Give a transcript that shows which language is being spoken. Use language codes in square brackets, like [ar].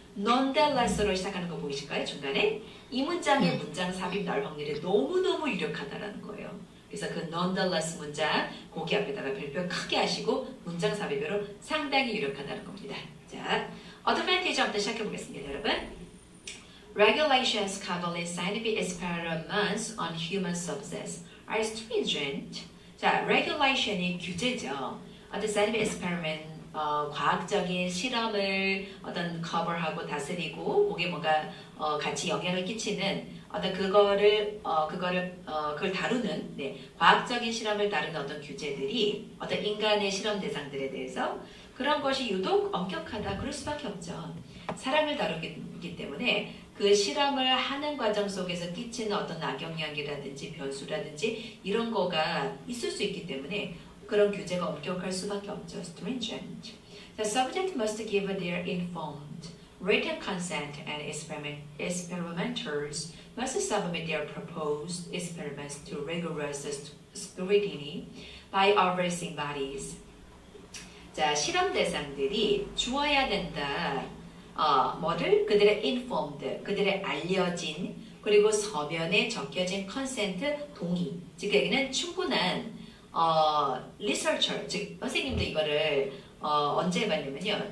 [ko] nonetheless로 시작하는 거 보이실까요? 중간에 이 문장의 문장 삽입 나올 확률이 너무너무 유력하다는 거예요. 그래서 그 nonetheless 문장 거기 앞에다가 별표 크게 하시고 문장 삽입으로 상당히 유력하다는 겁니다. 자, advantage부터 시작해 보겠습니다, 여러분. [en] Regulations covering scientific experiments on human subjects are stringent. [ko] 자, regulation이 규제죠. 어떤 scientific experiment, 과학적인 실험을 어떤 cover하고 다스리고, 그게 뭔가 같이 영향을 끼치는 어떤 그걸 다루는, 네, 과학적인 실험을 다루는 어떤 규제들이 어떤 인간의 실험 대상들에 대해서 그런 것이 유독 엄격하다. 그럴 수밖에 없죠. 사람을 다루기 때문에 그 실험을 하는 과정 속에서 끼치는 어떤 악영향이라든지 변수라든지 이런 거가 있을 수 있기 때문에 그런 규제가 엄격할 수밖에 없죠. [en] stringent. The subject must give their informed, written consent and experimenters must submit their proposed experiments to rigorous scrutiny by overseeing bodies. [ko] 자, 실험 대상들이 주어야 된다. 뭐를? 그들의 informed, 그들의 알려진, 그리고 서면에 적혀진 컨센트 동의. 즉 여기는 충분한 리서처, 즉 선생님도 이거를 언제 해봤냐면요.